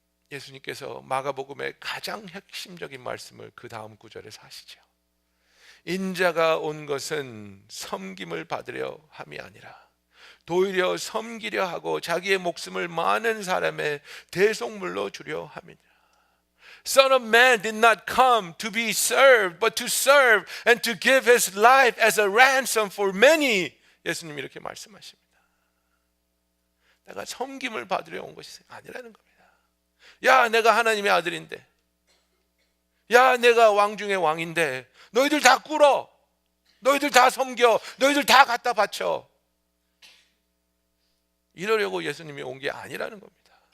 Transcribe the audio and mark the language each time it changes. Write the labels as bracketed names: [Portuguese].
[Korean] 예수님께서 마가복음의 가장 핵심적인 말씀을 그 다음 구절에서 하시죠. 인자가 온 것은 섬김을 받으려 함이 아니라 도리어 섬기려 하고 자기의 목숨을 많은 사람의 대속물로 주려 함이니라. [English] Son of Man did not come to be served, but to serve and to give his life as a ransom for many. [Korean] 예수님이 이렇게 말씀하십니다. 내가 섬김을 받으려 온 것이 아니라는 겁니다. 야, 내가 하나님의 아들인데, 야, 내가 왕 중의 왕인데 너희들 다 꿇어, 너희들 다 섬겨, 너희들 다 갖다 바쳐, 이러려고 예수님이 온 게 아니라는 겁니다.